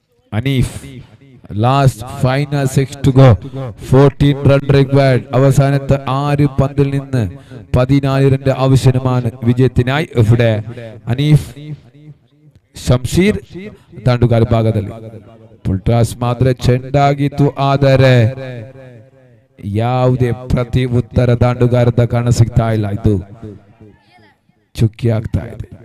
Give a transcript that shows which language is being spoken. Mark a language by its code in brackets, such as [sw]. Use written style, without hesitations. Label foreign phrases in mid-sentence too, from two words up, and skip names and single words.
[kn] അനീഫ് [en] last final 6 to go 14 run required [ml] അവസാനത്തെ 6 പന്തിൽ നിന്ന് 14 റൺന്റെ ആവശ്യമാണ് വിജയത്തിനായി ഇവിടെ [kn] ಅನೀಫ್ ಶಂಶೀರ್ ದಂಡುಗಾರ ಭಾಗದಲ್ಲಿ ಫುಲ್ಟಾಸ್ ಮಾತ್ರ ಚೆಂಡಾಗಿತ್ತು ಆದರೆ ಯಾವುದೇ ಪ್ರತಿ ಉತ್ತರ ದಾಂಡುಗಾರದ ಕಾಣ ಸಿಗ್ತಾ ಇಲ್ಲ ಇದು ಚುಕ್ಕಿ ಆಗ್ತಾ ಇದೆ